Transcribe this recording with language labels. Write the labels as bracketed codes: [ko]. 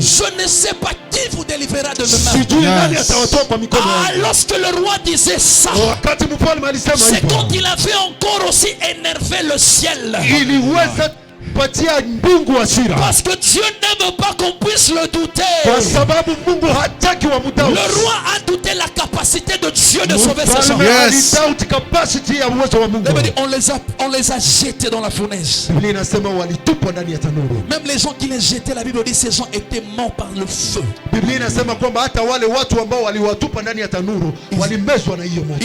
[fr] je ne sais pas qui vous délivrera de mes mains. [sw] sijui nani [en] Yes. [sw] atawatoa kwa mikono yangu. [fr] Lorsque le roi disait ça, [sw] Wakati mfalme alisema [fr] c'est quand [sw] hivyo, [fr] il avait encore aussi énervé le ciel. [sw] iliweza patia mbingu hasira, [fr] Parce que Dieu n'aime pas qu'on puisse le douter. [sw] kwa sababu Mungu hataki wa mdau. [fr] Le roi a douté la capacité de Dieu de sauver ses gens. [sw] Mfalme [en] Yes. [sw] alidoubt capacity ya uwezo wa Mungu. [fr] La Bible dit, on les a jetés dans la fournaise. [sw] Biblia inasema walitupwa ndani ya tanuru. [fr] Même les gens qui les jetaient, la Bible dit, ces gens étaient morts par le feu. [sw] Biblia inasema kwamba hata wale watu ambao waliwatupa ndani ya tanuru walimezwa na hiyo moto.